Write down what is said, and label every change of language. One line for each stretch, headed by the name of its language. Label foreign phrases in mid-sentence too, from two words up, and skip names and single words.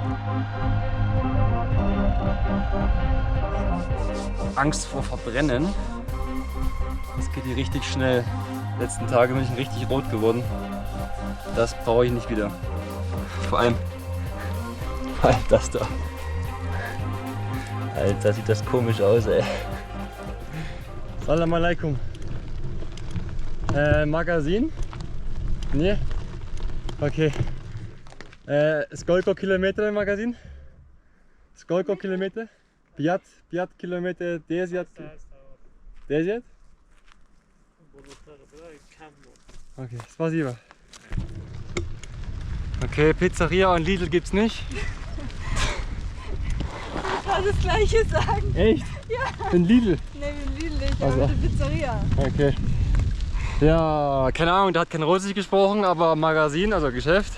German: Angst vor Verbrennen. Das geht hier richtig schnell. Die letzten Tage bin ich richtig rot geworden. Das brauche ich nicht wieder. Vor allem das da. Alter, sieht das komisch aus, ey.
Arabic: Salam alaikum.
German: Magazin? Nee? Okay.
Russian: Сколько километров магазин? Сколько километров? 5 километров 10? 10? Okay, спасибо.
German: Okay, Pizzeria und Lidl gibt's nicht. Ich kann das Gleiche sagen. Echt? Ja. In Lidl? Ne, in Lidl nicht, Also. aber in der Pizzeria. Okay. Ja, keine Ahnung, der hat kein Russisch gesprochen, aber Magazin, also Geschäft.